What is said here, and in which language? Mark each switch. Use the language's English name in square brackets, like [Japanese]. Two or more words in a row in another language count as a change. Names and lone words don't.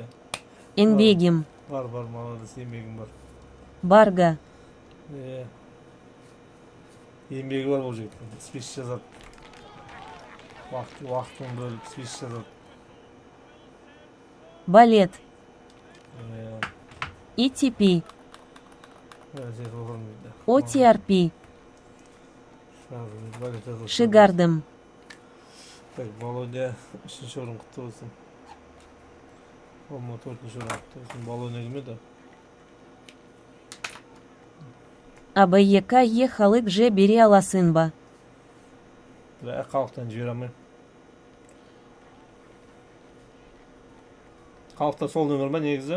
[Kazakh] Еңбегім. Бар, молодец, еңбегім бар. Барга. Еңбегі бар ол жігіттің. Спич жазады. Уақытын бөліп спич жазады. Балет. ETP. OTRP. Шигардым. Так, Володя, үшінші орын құтты болсын. Олма 4-ші орын құтты болсын. Володя кім еді? АБЕК халық же бере аласың ба? Қалықтан жібере алмайм. Қалықта сол нөмір ма негізі?